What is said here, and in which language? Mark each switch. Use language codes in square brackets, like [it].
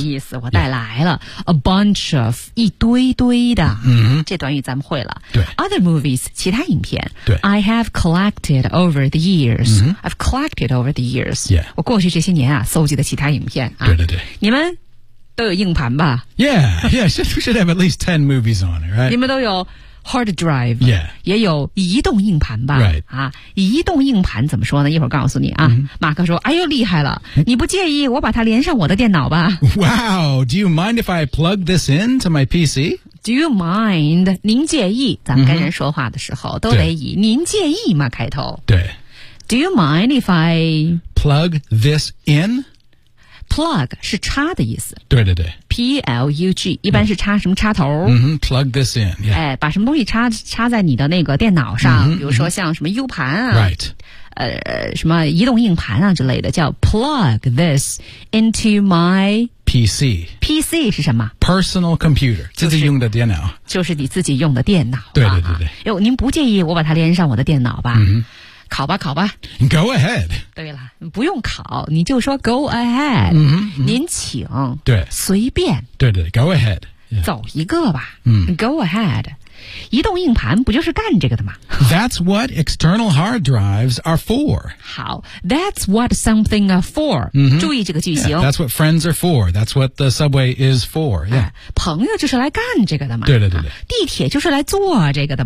[zh] 意思我带来了、yeah. [en] A bunch of [zh] 一堆堆的、 [en] mm-hmm. [zh] 这短语咱们会了对 [en] Other movies [zh] 其他影片对 [en] I have collected over the years、 mm-hmm. I've collected over the years、 yeah. [zh] 我过去这些年啊搜集的其他影片、啊、对对对你们都有硬盘吧 [en] Yeah, yeah, should have at least 10 movies on it, right? [zh] 你们都有 hard drive [en] Yeah [zh] 也有移动硬盘吧 [en] Right、 [zh] 啊、移动硬盘怎么说呢一会儿告诉你啊、 [en] mm-hmm. [zh] 马克说哎呦厉害了你不介意我把它连上我的电脑吧 [en] Wow, do you mind if I plug this in to my PC? Do you mind? [zh] 您介意咱们跟人说话的时候、 [en] mm-hmm. [zh] 都得以您介意吗开头对 [en] Do you mind if I Plug this in [zh] Plug 是插的意思。对对对。 P-L-U-G, 一般是插什么插头。 [en] Mm-hmm, plug this in, yeah. [zh] 哎把什么东西插在你的那个电脑上、 [en] mm-hmm, [zh] 比如说像什么 U 盘啊。 [en] Right. [zh] 什么移动硬盘啊之类的叫 [en] plug this into my PC. [zh] PC 是什么 [en] ?Personal computer, [zh] 自己用的电脑。就是你自己用的电脑。对对对对。哟您不介意我把它连上我的电脑吧。 [en] Mm-hmm. [zh] 考吧考吧 [en] Go ahead [zh] 对了不用考你就说 [en] go ahead、 mm-hmm, mm-hmm. [zh] 您请对随便对对 [en] go ahead、yeah. [zh] 走一个吧、 mm. [en] go ahead [zh] 移动硬盘不就是干这个的吗 [en] That's what external hard drives are for 好 That's what something are for、 mm-hmm. [zh] 注意这个句型、 [en] yeah, That's what friends are for That's what the subway is for、yeah. [zh] 啊、朋友就是来干这个的嘛对对对对、啊、地铁就是来坐这个的嘛